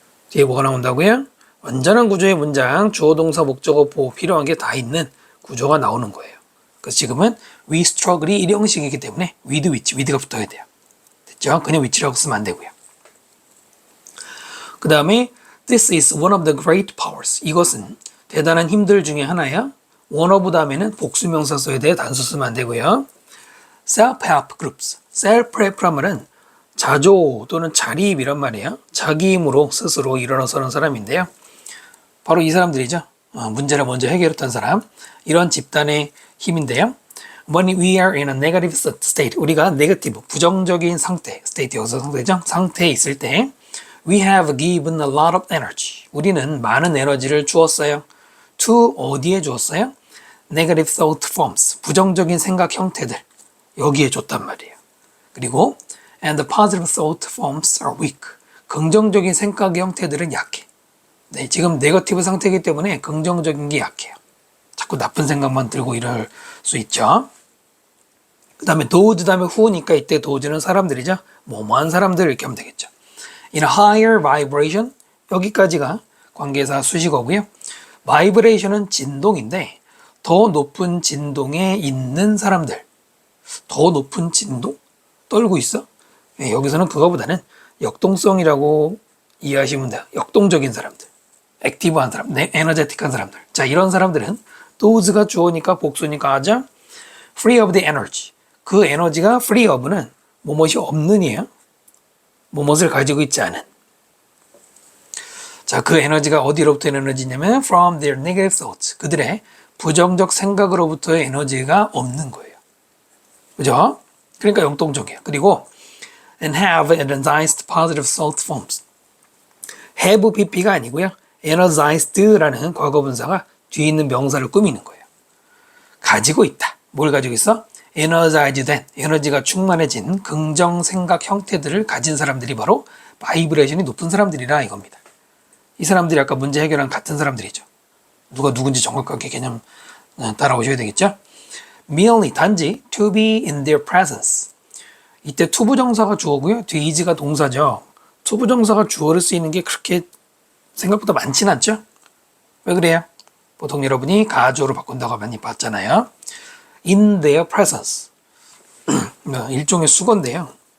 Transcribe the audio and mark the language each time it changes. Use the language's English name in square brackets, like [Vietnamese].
[Korean] 뒤에 뭐가 나온다고요? 완전한 구조의 문장, 주어, 동사, 목적어, 보호 필요한 게 다 있는 구조가 나오는 거예요. 그래서 지금은 [English] we struggle [Korean] 이 일형식이기 때문에 [English] with which, [Korean] with가 붙어야 돼요. 됐죠? 그냥 which라고 쓰면 안 되고요. 그 다음에 [English] this is one of the great powers. [Korean] 이것은 대단한 힘들 중에 하나야. one of 다음에는 복수명사 써야 돼. 단수 쓰면 안 되고요. [English] self-help groups. [Korean] self-help란 말은 자조 또는 자립 이란 말이에요. 자기 힘으로 스스로 일어나서는 사람인데요. 바로 이 사람들이죠. 문제를 먼저 해결했던 사람. 이런 집단의 힘인데요. [English] When we are in a negative state, [Korean] 우리가 네거티브, 부정적인 상태, state 여기서 상태죠. 상태에 있을 때 [English] we have given a lot of energy. [Korean] 우리는 많은 에너지를 주었어요. to 어디에 주었어요? [English] Negative thought forms, [Korean] 부정적인 생각 형태들. 여기에 줬단 말이에요. 그리고 [English] and the positive thought forms are weak. [Korean] 긍정적인 생각의 형태들은 약해. 네, 지금 네거티브 상태이기 때문에 긍정적인 게 약해요. 자꾸 나쁜 생각만 들고 이럴 수 있죠. 그 다음에 those 다음에 who니까 이때 those는 사람들이죠. 뭐뭐한 사람들 이렇게 하면 되겠죠. In a higher vibration, 여기까지가 관계사 수식어고요. vibration은 진동인데 더 높은 진동에 있는 사람들. 더 높은 진동? 떨고 있어? 네, 여기서는 그거보다는 역동성이라고 이해하시면 돼요. 역동적인 사람들. 액티브한 사람, 에너제틱한 사람들. 자, 이런 사람들은 those가 주어니까 복수니까 하죠. [English] free of the energy. [Korean] 그 에너지가 [English] free of [Korean] 는 뭐뭇이 없는이에요. 뭐뭇을 가지고 있지 않은. 자, 그 에너지가 어디로부터 에너지냐면 [English] from their negative thoughts. [Korean] 그들의 부정적 생각으로부터의 에너지가 없는 거예요. 그죠? 그러니까 역동적이에요. [English] 그리고 and have energized positive thought forms. [Korean] have pp가 아니고요. energized라는 과거분사가 뒤에 있는 명사를 꾸미는 거예요. 가지고 있다. 뭘 가지고 있어? energized, 에너지가 충만해진 긍정 생각 형태들을 가진 사람들이 바로 바이브레이션이 높은 사람들이라 이겁니다. 이 사람들이 아까 문제 해결한 같은 사람들이죠. 누가 누군지 정확하게 개념 따라오셔야 되겠죠? [English] merely, [Korean] 단지 [English] to be in their presence. [Korean] 이때 투부정사가 주어고요. 뒤에 is가 동사죠. 투부정사가 주어를 쓰이는 게 그렇게 생각보다 많진 않죠? 왜 그래요? 보통 여러분이 가주어로 바꾼다고 많이 봤잖아요. [English] in their presence. [Korean] 일종의 수건인데요.